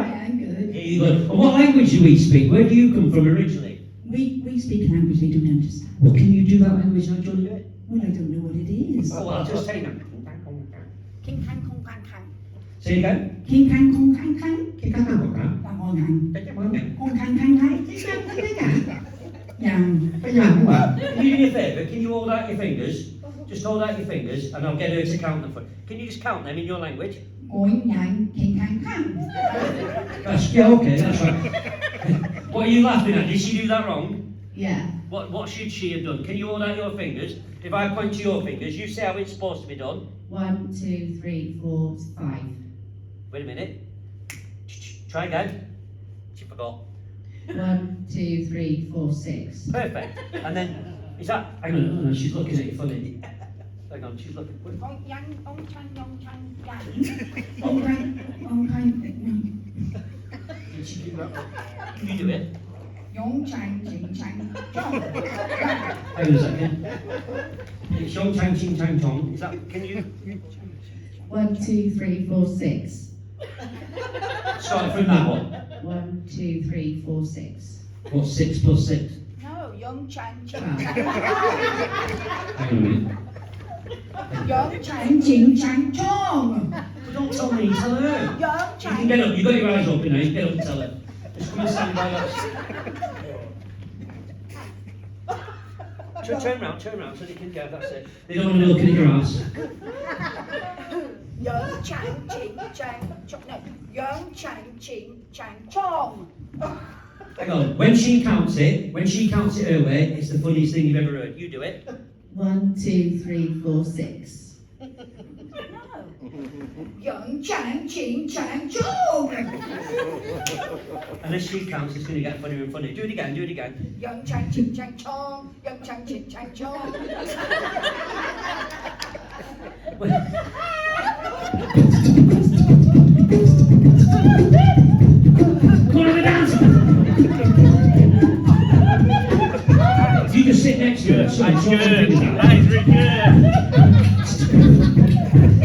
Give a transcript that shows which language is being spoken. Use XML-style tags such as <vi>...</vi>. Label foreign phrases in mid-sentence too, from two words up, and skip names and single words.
<en>Yeah, I'm good. Yeah, you good. And what language do we speak? Where do you come from originally? We speak a language they don't understand. Well, can you do that language now, Johnny? Well, I don't know what it is. Oh, well, I'll just say them. King Kang Kong Kang Kang. Say it again. King Kang Kong Kang Kang. Kick out now, okay? Kang Kong Kang. Kong Kang Kang Kang. Yang. Can you do me a favour? Can you hold out your fingers? Just hold out your fingers and I'll get her to count them for you. Can you just count them in your language? Oing Yang. King Kang Kang. That's, yeah, okay, that's right. What are you laughing at? Did she do that wrong? Yeah. What should she have done? Can you hold out your fingers? If I point to your fingers, you say how it's supposed to be done. 1, 2, 3, 4, 5. Wait a minute. Try again. She forgot. 1, 2, 3, 4, 6. Perfect. And then, is that... Hang on, no, she's looking at you funny. Hang on, she's looking. Ong Yang Ong Chang Yong Chang Yang. Ong Kang. Ong Kang. Did she do that? Can you do it? Yong Chang Ching Chang Chong. Hang on a second. It's Yong Chang Ching Chang Chong. Is that... Can you... 1, 2, 3, 4, 6. Start from that one. 1, 2, 3, 4, 6. What's 6 plus 6? No, Young Chang Ching Hang on a minute. Young Chang Ching Chang Chong. Don't tell me, tell her. Young You can Chang. get up, you've got your eyes open now, you get up and tell her. Just come and stand by us. Turn round so they can get, that's it. They don't want to be looking at your ass. Young Chang Ching Chang Chong. No. Young Chang Ching Chang Chong. Hang on, when she counts it her way, it's the funniest thing you've ever heard. You do it. 1, 2, 3, 4, 6. No. Young Chang Ching Chang Chong. Unless she counts, it's going to get funnier and funnier. Do it again. Young Chang Ching Chang Chong. Young Chang Ching Chang Chong. Come on, dance! You just sit next to her. That's good. That is really good.</en>